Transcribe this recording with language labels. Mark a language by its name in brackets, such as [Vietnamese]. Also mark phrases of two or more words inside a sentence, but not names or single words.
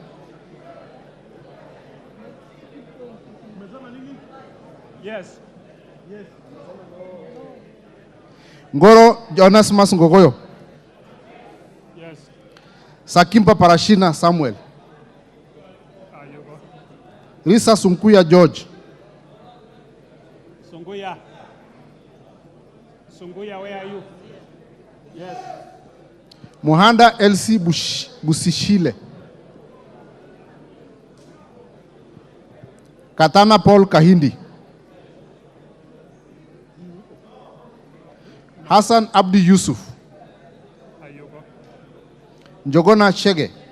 [English] Yes. Ngoro Jonas Mas Ngogoyo. Yes. Sakimpa Parashina Samuel. You go. Risa Sunkuya George. Sunguya. Sunguya, where are you? Yes. Muhanda LC Busishile. Katana Paul Kahindi. Hassan Abdi Yusuf. Njogona Chege.